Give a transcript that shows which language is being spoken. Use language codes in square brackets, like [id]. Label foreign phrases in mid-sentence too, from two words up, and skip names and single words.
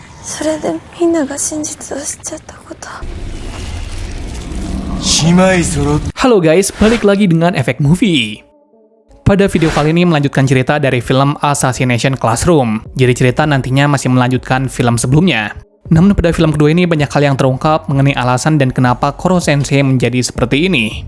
[ja] それでみんなが真実を知っちゃったこと。 [id] Halo guys, balik lagi dengan Efek Movie. Pada video kali ini melanjutkan cerita dari film Assassination Classroom. Jadi cerita nantinya masih melanjutkan film sebelumnya. Namun pada film kedua ini banyak hal yang terungkap mengenai alasan dan kenapa Koro Sensei menjadi seperti ini.